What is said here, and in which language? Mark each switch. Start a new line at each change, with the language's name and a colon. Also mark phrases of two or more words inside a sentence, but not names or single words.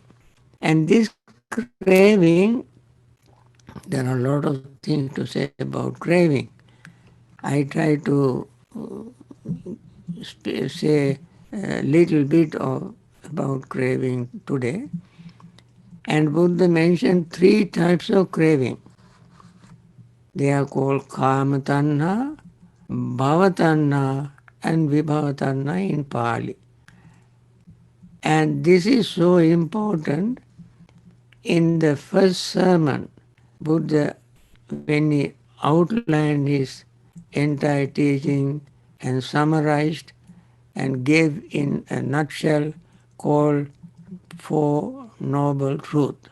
English: And this craving, there are a lot of things to say about craving. I try to say a little bit about craving today. And Buddha mentioned 3 types of craving. They are called
Pali: kama tanha, bhava tanha,
English: and
Pali: vibhava tanha
English: in Pali. And this is so important. In the first sermon, Buddha, when he outlined his entire teaching and summarized and gave in a nutshell, called Four Noble Truths.